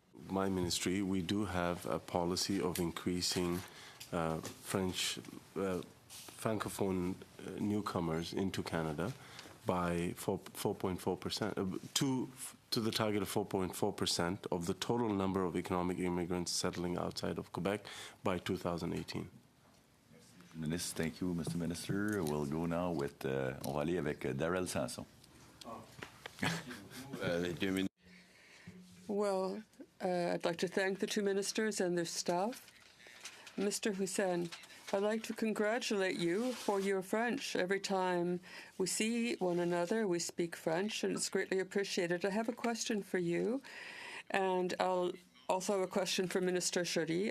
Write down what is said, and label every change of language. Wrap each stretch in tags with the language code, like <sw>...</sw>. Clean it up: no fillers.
<en>My ministry, we do have a policy of increasing French francophone newcomers into Canada by 4.4%, to the target of 4.4% of the total number of economic immigrants settling outside of Quebec by 2018. Minister, thank you, Mr. Minister. We'll go now with,</en> <fr>on va aller avec</fr> <en>Darrell Sanson. Well, I'd like to thank the two ministers and their staff. Mr. Hussein, I'd like to congratulate you for your French. Every time we see one another, we speak French, and it's greatly appreciated. I have a question for you, and I'll also have a question for Minister Choury.</en>